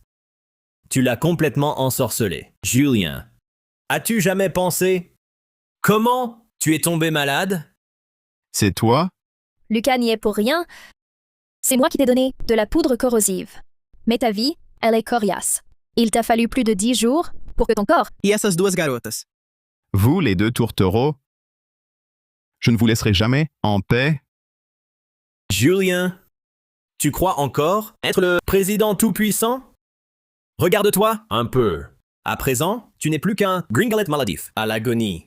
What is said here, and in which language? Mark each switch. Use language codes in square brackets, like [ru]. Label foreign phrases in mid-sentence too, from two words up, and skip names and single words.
[fr] Tu l'as complètement ensorcelée. Julien, as-tu jamais pensé? Comment tu es tombé malade? C'est toi? Lucas n'y est pour rien. C'est moi qui t'ai donné de la poudre corrosive. Mais ta vie, elle est coriace. Il t'a fallu plus de 10 jours pour que ton corps... [pt] E essas duas garotas? [fr] Vous, les deux tourtereaux? Je ne vous laisserai jamais en paix. Julien, tu crois encore être le président tout-puissant? Regarde-toi un peu. À présent, tu n'es plus qu'un gringalet maladif à l'agonie.